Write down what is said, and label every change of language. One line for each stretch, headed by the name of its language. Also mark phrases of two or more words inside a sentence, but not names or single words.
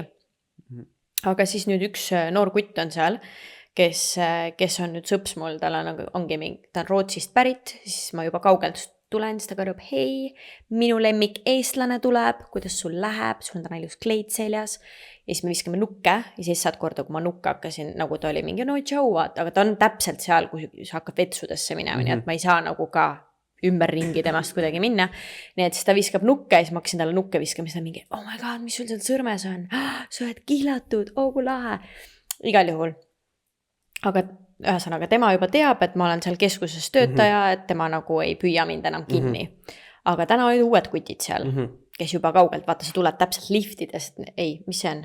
Estonian: Aga siis nüüd üks noor kutt on seal, kes on nüüd sõps mul, tal ongi ta on Rootsist pärit, siis ma juba kaugelt tulen, siis ta karjub, hei, minu lemmik eestlane tuleb, kuidas sul läheb, sul on täna ilus kleit seljas. Ja siis me viskame nukke ja siis saad korda, kui ma nukke hakkasin, nagu ta oli mingi, no tšau, aga ta on täpselt seal, kui see hakkab vetsudesse minema, nii et ma ei saa nagu ka ümberringi temast kuidagi minna. Nii et siis ta viskab nukke ja siis ma hakkasin talle nukke viskama, siis ta mingi,
English: oh my god,
Estonian: mis sul seal sõrmes on? Sa oled kihlatud, kui lahe. Igal juhul. Aga ühesõnaga tema juba teab, et ma olen seal keskuses töötaja, et tema nagu ei püüa mind enam kinni. Aga täna olid uued kutid seal, kes juba kaugelt, vaata, sa tuled täpselt liftidest, ei, mis see on?